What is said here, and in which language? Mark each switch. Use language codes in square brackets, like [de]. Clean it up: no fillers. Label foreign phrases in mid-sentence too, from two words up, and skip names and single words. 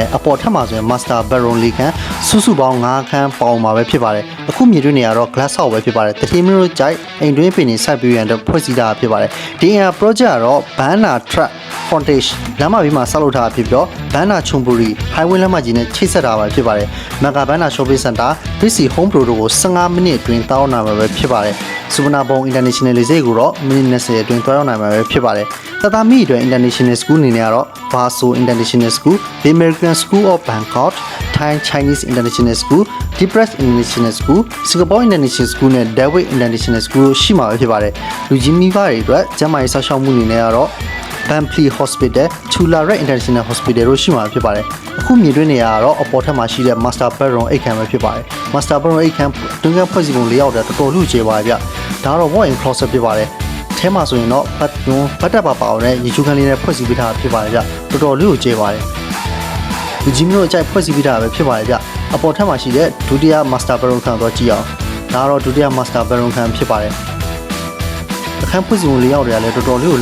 [my] အပေါ်ထပ်မှာဆိုရင် [en] master bedroom [my] ၄ခန်းစုပေါင်း5ခန်းပေါင်းမှာပဲဖြစ်ပါတယ်။အခုမြေတွင်းနေရတော့ [en] glass house [my] ပဲဖြစ်ပါတယ်။တတိမလို့ကြိုက်အိမ်တွင်းပင်နေစိုက်ပြီးရတဲ့ဖွဲ့စည်းတာဖြစ်ပါတယ်။ဒီအိမ်က project ကတော့ Banner Track Frontage လမ်းမဘေးမှာဆောက်လုပ်ထားတာဖြစ်ပြီးတော့ Banner Chonburi Highway လမ်းမကြီးနဲ့ချိတ်ဆက်တာပါဖြစ်ပါတယ်။ Mega Banner Shopping Center BC Home Pro တို့ကို15မိနစ်အတွင်းတောင်းနိုင်မှာပဲဖြစ်ပါတယ်။စုဗနာဘုံ International လေဆိပ်ကိုတော့မိနစ် 20အတွင်းတောင်းနိုင်မှာပဲဖြစ်ပါတယ်။တသမီအတွက် International School အနေနဲ့ကတော့ Baso International School, The American School of Bangkok, Thai Chinese International School, Depress International School, Singapore International School နဲ့ Daewoo International School ရှိမှာဖြစ်ပါတယ်။လူကြီးမိဘတွေအတွက်ကျန်းမာရေးစောင့်ရှောက်မှုအနေနဲ့ကတော့ Bampley Hospital, Chula Red International Hospital တို့ရှိမှာဖြစ်ပါတယ်။အခုမြေတွင်းနေရာကတော့အပေါ်ထပ်မှာရှိ တဲ့ [en] Master Bedroom [my] အိတ်ခန်းပဲဖြစ်ပါတယ်။ [en] Master Bedroom [my] အိတ်ခန်းတွင်းကဖွဲ့စည်းပုံ၄ရောက်တဲ့တော်တော်လူကျဲပါဗျ။ဒါကတော့ [en] walk-in closet [my] ဖြစ်ပါတယ်။ထဲမှာဆိုရင်တော့ဘတ်တက်ပါအောင်နဲ့ရေချိုးခန်းလေးနဲ့ဖွဲ့စည်းပေးထားဖြစ်ပါတယ်ဗျ။တော်တော်လေးကိုကျဲပါတယ်။ လူကြီးမျိုးအကြိုက်ဖွဲ့စည်းပေးထားပဲဖြစ်ပါတယ်ဗျ။အပေါ်ထပ်မှာရှိတဲ့ဒုတိယ [en] Master Bedroom [my] ခန်းတော့ကြည့်အောင်။ဒါကတော့ဒုတိယ [en] Master Bedroom [my] ခန်းဖြစ်ပါတယ်။အခန်းဖွဲ့စည်းပုံ၄ရောက်တွေကလည်းတော်တော်လေးကို